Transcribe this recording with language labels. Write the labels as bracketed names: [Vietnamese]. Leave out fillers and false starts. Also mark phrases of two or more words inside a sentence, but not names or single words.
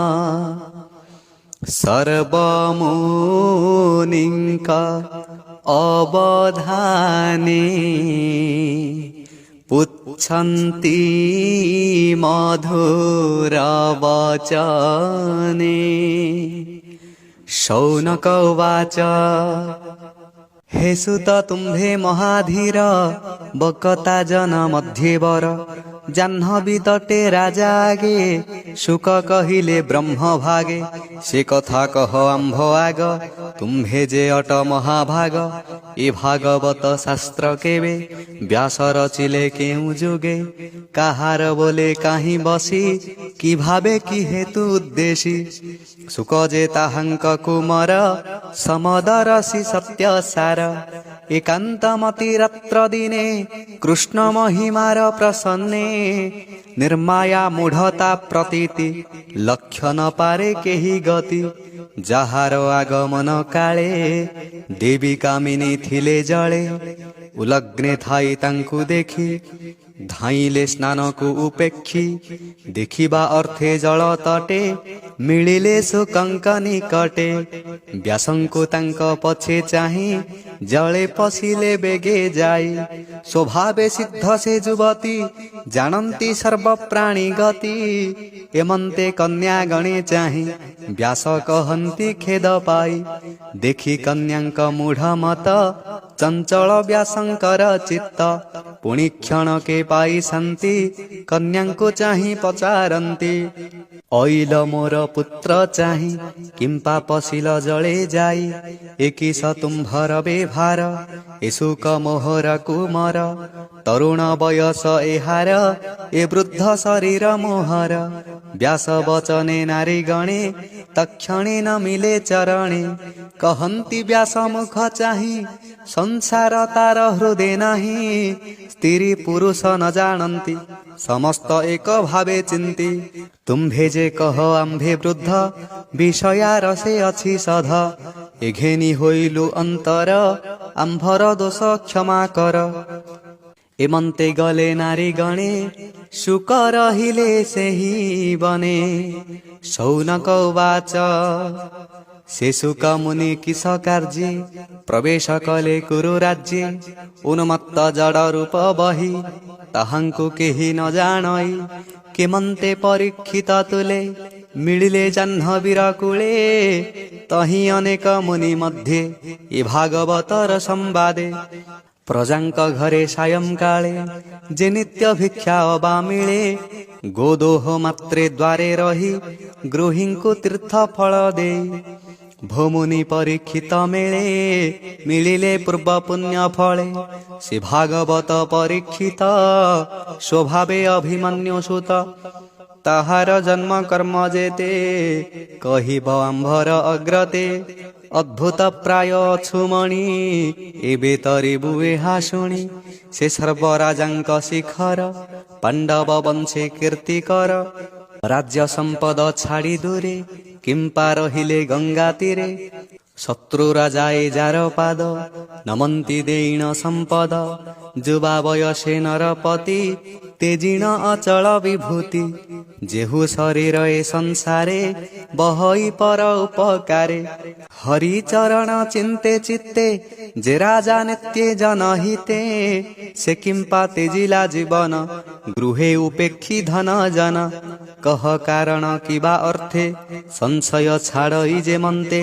[Odia] ସର୍ବମୁନିଙ୍କା ଅବଧାନେ ପୁଚ୍ଛନ୍ତି ମଧୁରବଚନେ। ଶୌନକ ଉବାଚ। ହେ ସୁତ ତୁମ୍ଭେ ମହାଧୀର ବକତା ଜନ ମଧ୍ୟେ ବର। ଜାହ୍ନବୀ ତଟେ ରାଜା ଆଗେ ଶୁକ କହିଲେ ବ୍ରହ୍ମ ଭାଗେ। ସେ କଥା କହ ଆମ୍ଭ ଆଗ ତୁମ୍ଭେ ଯେ ଅଟ ମହାଭାଗ। ଏ ଭାଗବତ ଶାସ୍ତ୍ର କେବେ ବ୍ୟାସ ରଚିଲେ କେଉ ଯୁଗେ। କାହାର ବୋଲେ କାହିଁ ବସି କି ଭାବେ କି ହେତୁ ଉଦ୍ଦେଶୀ। ଶୁକ ଯେ ତାହାଙ୍କ କୁମର ସମଦରସୀ ସତ୍ୟ ସାର। ଏକାନ୍ତମତି ରାତ୍ର ଦିନେ କୃଷ୍ଣ ମହିମାର ପ୍ରସନ୍ନେ। ନିର୍ମାୟା ମୂଢ଼ତା ପ୍ରତୀତି ଲକ୍ଷ୍ୟ ନ ପାରେ କେହି ଗତି। ଯାହାର ଆଗମନ କାଳେ ଦେବୀ କାମିନୀ ଥିଲେ ଜଳେ। ଉଲଗ୍ନେ ଥାଇ ତାଙ୍କୁ ଦେଖି ଧାଇଲେ ସ୍ନାନ କୋ ଉପେକ୍ଷୀ। ଦେଖିବା ଅର୍ଥେ ଜଳ ତଟେ ମିଳିଲେ ସୁକଙ୍କ ନିକଟେ। ବ୍ୟାସଙ୍କୋ ତାଙ୍କ ପଛେ ଚାହି ଜଳେ ପଶିଲେ ବେଗେ ଯାଇ। ସ୍ୱଭାବେ ସିଦ୍ଧ ସେ ଯୁବତୀ ଜାନତୀ ସର୍ବ ପ୍ରାଣୀ ଗତି। ଏମନ୍ତେ କନ୍ୟା ଗଣେ ଚାହି ବ୍ୟାସ କହନ୍ତି ଖେଦ ପାଇ। ଦେଖି କନ୍ୟାଙ୍କ ମୂଢ଼ ମତ ଚଞ୍ଚଳ ବ୍ୟାସଙ୍କର ଚିତ୍ତ। ପୁଣି କ୍ଷଣ କେ ପାଇ ଶାନ୍ତି କନ୍ୟାଙ୍କୋ ଚାହି ପଚାରନ୍ତି। ଅଇଲ ମୋର ପୁତ୍ର ଚାହି କିମ୍ପା ପଶିଲ ଜଳେ ଯାଇ। ଏକିସ ତୁମ୍ଭର ବେଭାର ଏସୁକ ମୋହର କୁମର। ତରୁଣ ବୟସ ଏହାର ଏ ବୃଦ୍ଧ ଶରୀର ମୋହର। ବ୍ୟାସ ବଚନେ ନାରୀ ଗଣେ ତକ୍ଷଣେ ନ ମିଳେ ଚରଣେ। କହନ୍ତି ବ୍ୟାସ ମୁଖ ଚାହି ସଂସାର ତାର ହୃଦୟ ନହିଁ। ସ୍ତ୍ରୀ ପୁରୁଷ ନ ଜାନତୀ ସମସ୍ତ ଏକ ଭାବେ ଚିନ୍ତୀ। ତୁମ୍ଭେ ଯେ କହ ଆମ୍ଭେ ବୃଦ୍ଧ ବିଷୟା ରସେ ଅଛି ସଧ। ଏଘେନି ହୋଇଲୁ ଅନ୍ତର ଆମ୍ଭର ଦୋଷ କ୍ଷମା କର। ଏମନ୍ତେ ଗଲେ ନାରୀ ଗଣେ ଶୁକ ରହିଲେ ସେହି ବନେ। ଶୌନକ ଉବାଚ। ସେ ଶୁକ ମୁନି କିସ କାର୍ଯ୍ୟେ ପ୍ରବେଶ କଲେ କୁରୁ ରାଜ୍ୟେ। ଉନ୍ମତ୍ତ ଜଡ଼ ରୂପ ବହି ତାହାଙ୍କୁ କେହି ନ ଜାନଇ। କେମନ୍ତେ ପରୀକ୍ଷିତ ତୁଲେ ମିଳିଲେ ଜାହ୍ନବୀର କୂଳେ। ତହି ଅନେକ ମୁନି ମଧ୍ୟେ ଏ ଭାଗବତର ସମ୍ବାଦେ। ପ୍ରଜାଙ୍କ ଘରେ ସାୟଂ କାଳେ ଯେ ନିତ୍ୟ ଭିକ୍ଷା ଅବା ମିଳେ। ଗୋଦୋହ ମାତ୍ରେ ଦ୍ୱାରେ ରହି ଗୃହିଙ୍କୁ ତୀର୍ଥ ଫଳ ଦେ। ଭୋମୁନି ପରୀକ୍ଷିତ ମେଳେ ମିଳିଲେ ପୂର୍ବ ପୁଣ୍ୟ ଫଳେ। ସେ ଭାଗବତ ପରୀକ୍ଷିତ ସ୍ୱଭାବେ ଅଭିମନ୍ୟୁ ସୁତ। ତାହାର ଜନ୍ମ କର୍ମ ଯେତେ କହିବ ଆମ୍ଭର ଅଗ୍ରତେ। ଅଦ୍ଭୁତ ପ୍ରାୟ ଛୁମଣି ଏବେ ତରିବୁ ଏହା ଶୁଣି। ସେ ସର୍ବରାଜାଙ୍କ ଶିଖର ପାଣ୍ଡବ ବଂଶେ କୀର୍ତ୍ତିକର। ରାଜ୍ୟ ସମ୍ପଦ ଛାଡ଼ି ଦୂରେ କିମ୍ପା ରହିଲେ ଗଙ୍ଗା ତୀରେ। ଶତ୍ରୁ ରାଜାଏ ଯାର ପାଦ ନମନ୍ତି ଦେଣ ସମ୍ପଦ। ଯୁବା ବୟସେ ନରପତି ତେଜିଣ ଅଚଳ ବିଭୂତି। ଯେହୁ ଶରୀର ଏ ସଂସାରେ ବହଇ ପର ଉପକାରେ। ହରି ଚରଣ ଚିନ୍ତେ ଚିତ୍ତେ ଯେ ରାଜା ନିତ୍ୟେ ଜନହିତେ। ସେ କିମ୍ପା ତେଜିଲା ଜୀବନ ଗୃହେ ଉପେକ୍ଷୀ ଧନ ଜନ। କହ କାରଣ କିବା ଅର୍ଥେ ସଂଶୟ ଛାଡ଼ଇ ଯେ ମନ୍ତେ।